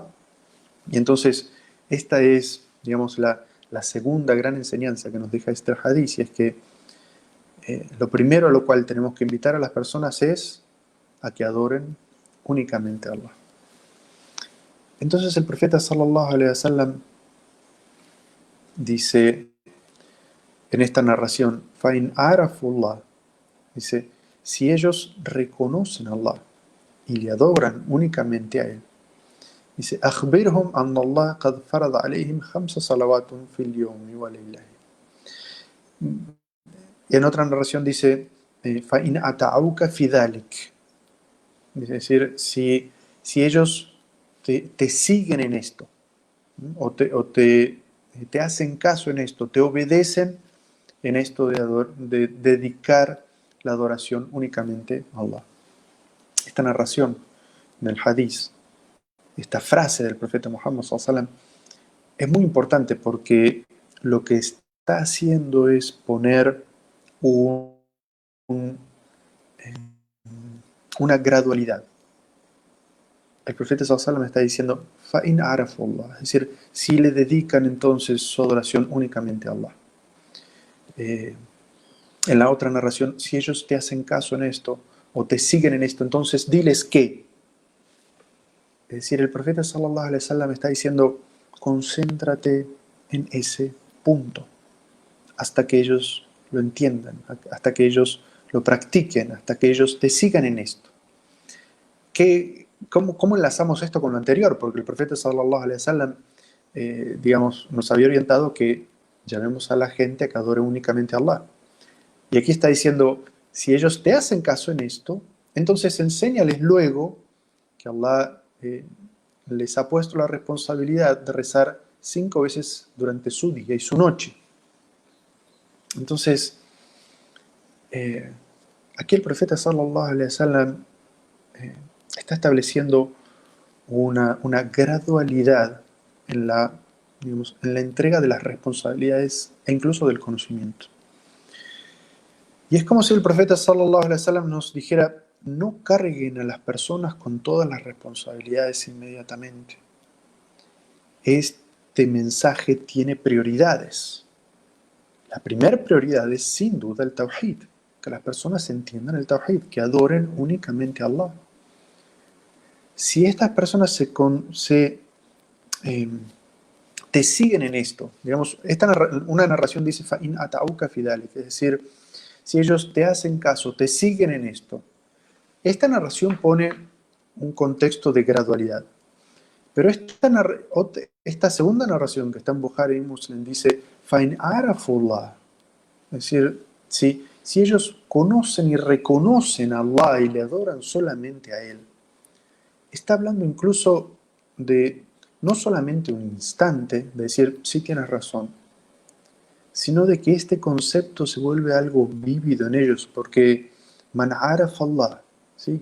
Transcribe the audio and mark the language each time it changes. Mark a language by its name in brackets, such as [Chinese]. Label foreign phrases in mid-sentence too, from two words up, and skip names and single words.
[Spanish] Y entonces, esta es, digamos, la segunda gran enseñanza que nos deja este hadith, y es que lo primero a lo cual tenemos que invitar a las personas es a que adoren únicamente a Allah. Entonces el profeta [Arabic] صلى الله عليه وسلم [Spanish] dice en esta narración, [Arabic] فَإِنْ عَرَفُوا اللَّهَ, [Spanish] dice, si ellos reconocen a Allah y le adoran únicamente a Él, dice, [Arabic] أخبرهم أن الله قد فرض عليهم 5 صلوات في اليوم وليلة. [Spanish] Y en otra narración dice, [Arabic] فَإِنْ أَطَاعُوكَ فِي ذَلِكَ, [Spanish] es decir, si ellos te siguen en esto, o te hacen caso en esto, te obedecen en esto de dedicar la adoración únicamente a Allah. Esta narración del hadith, esta frase del profeta Muhammad [Arabic] صلى الله عليه وسلم, [Spanish] es muy importante porque lo que está haciendo es poner una gradualidad. El profeta [Arabic] صلى الله عليه وسلم [Spanish] está diciendo, [Arabic] فَإِنْ عَرَفُوا اللَّهَ, [Spanish] es decir, si le dedican entonces su adoración únicamente a Allah. En la otra narración, si ellos te hacen caso en esto o te siguen en esto, entonces diles que. Es decir, el profeta [Arabic] صلى الله عليه وسلم [Spanish] está diciendo, concéntrate en ese punto hasta que ellos lo entiendan, hasta que ellos lo practiquen, hasta que ellos te sigan en esto. ¿Cómo enlazamos esto con lo anterior? Porque el profeta [Arabic] صلى الله عليه وسلم, [Spanish] digamos, nos había orientado que llamemos a la gente a que adore únicamente a Allah. Y aquí está diciendo, si ellos te hacen caso en esto, entonces enséñales luego que Allah les ha puesto la responsabilidad de rezar 5 veces durante su día y su noche. Entonces, aquí el profeta [Arabic] صلى الله عليه وسلم [Spanish] está estableciendo una gradualidad en la entrega de las responsabilidades e incluso del conocimiento. Y es como si el profeta [Arabic] صلى الله عليه وسلم [Spanish] nos dijera, no carguen a las personas con todas las responsabilidades inmediatamente. Este mensaje tiene prioridades. La primera prioridad es sin duda el Tawhid, que las personas entiendan el Tawhid, que adoren únicamente a Allah. Si estas personas te siguen en esto, digamos, una narración dice, [Arabic] فَإِنْ أَطَاعُوكَ فِي ذَلِكَ, [Spanish] es decir, si ellos te hacen caso, te siguen en esto. Esta narración pone un contexto de gradualidad. Pero esta segunda narración que está en Bukhari y Muslim dice, [Arabic] فَإِنْ عَرَفُوا اللَّهَ, [Spanish] es decir, si ellos conocen y reconocen a Allah y le adoran solamente a Él, está hablando incluso de no solamente un instante, de decir, sí tienes razón, sino de que este concepto se vuelve algo vívido en ellos, porque [Arabic] من عرف الله, [Spanish] ¿sí?